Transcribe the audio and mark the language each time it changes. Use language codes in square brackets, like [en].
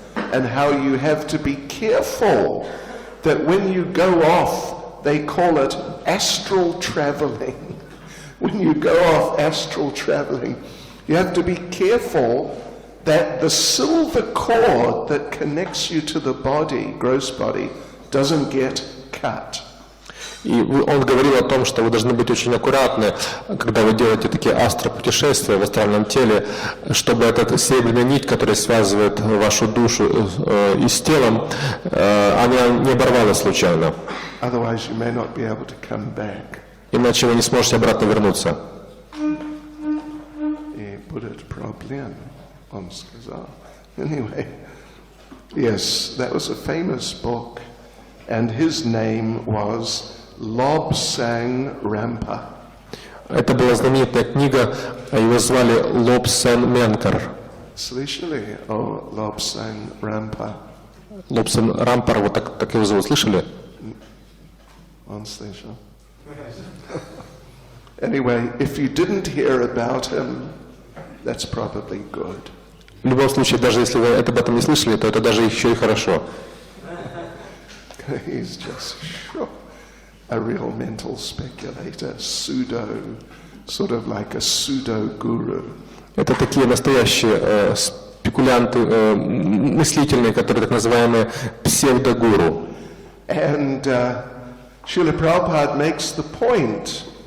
[en] And how you have to be careful that when you go off, they call it astral traveling. When you go off astral traveling, you have to be careful that the silver cord that connects you to the body, gross body, doesn't get cut. [ru] И он говорил о том, что вы должны быть очень аккуратны, когда вы делаете такие астропутешествия в астральном теле, чтобы эта серебряная нить, которая связывает вашу душу и с телом, она не оборвалась случайно. [en] Otherwise, you may not be able to come back. [ru] Иначе вы не сможете обратно вернуться. И будет проблема, он сказал. [en] Anyway, yes, that was a famous book, and his name was Lobsang Rampa. [ru] Это была знаменитая книга, его звали Лобсен Менкар. Слышали о Lobsang Rampa? Лобсен Рампар, вот так его зовут, слышали? Он слышал. [en] Anyway, if you didn't hear about him, that's probably good. [ru] В любом случае, даже если вы об этом не слышали, то это даже еще и хорошо. [en] He's just a real mental speculator, sort of like a pseudo-guru. [ru] Это такие настоящие спекулянты, мыслительные, которые так называемые псевдогуру. [en] And Srila Prabhupada makes the point